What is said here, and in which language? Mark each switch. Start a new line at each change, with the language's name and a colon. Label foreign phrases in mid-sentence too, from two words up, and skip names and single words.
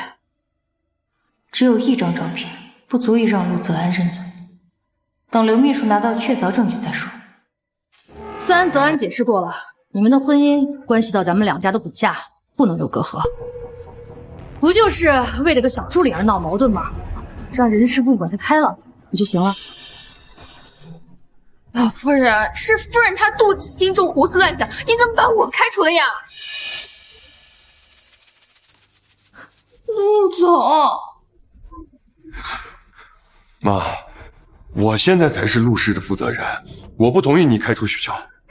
Chinese: 只有一張照片，不足以讓陸澤安認罪。等劉秘書拿到確鑿證據再說。雖然澤安解釋過了，你們的婚姻關係到咱們兩家的股價，不能有隔閡。不就是為了個小助理而鬧矛盾嗎？讓人事部管他開了不就行了？老夫人，是夫人她妒忌心重，胡思亂想，你怎麼把我開除了呀？陸總，媽，我現在才是陸氏的負責人，我不同意你開除許喬。